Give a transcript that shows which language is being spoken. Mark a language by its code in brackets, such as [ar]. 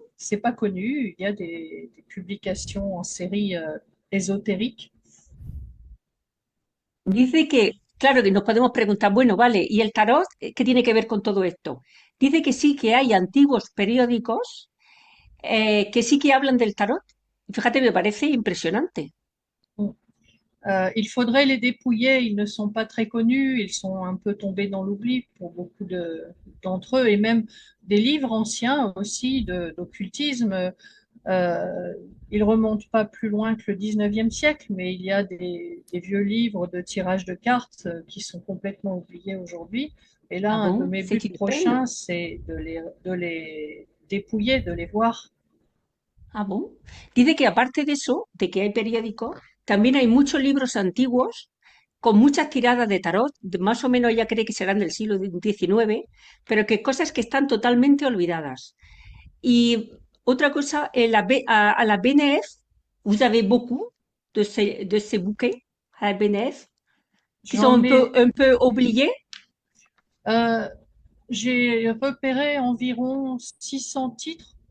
[fr] c'est pas connu. Il y a des publications en série ésotériques. [es] Dice que, claro, que nos podemos preguntar, bueno, vale, ¿y el tarot qué tiene que ver con todo esto? Dice que sí que hay antiguos periódicos que sí que hablan del tarot. Fíjate, me parece impresionante. [fr] Il faudrait les dépouiller. Ils ne sont pas très connus. Ils sont un peu tombés dans l'oubli pour beaucoup d'entre eux, et même des livres anciens aussi d'occultisme. Euh, ils remontent pas plus loin que le 19e siècle, mais il y a des vieux livres de tirage de cartes qui sont complètement oubliés aujourd'hui. Et là, Ah un de bon, mes buts c'est une peine. prochains, c'est de les dépouiller, de les voir. Ah bon. [es] Dice que aparte de eso, de que hay periódicos, también hay muchos libros antiguos con muchas tiradas de tarot, más o menos ella cree que serán del siglo XIX, pero que cosas que están totalmente olvidadas. Y otra cosa, [fr] à la BNF, vous avez beaucoup de ces bouquets à la BNF qui sont J'en ai, un peu oubliés. euh, j'ai repéré environ 600 titres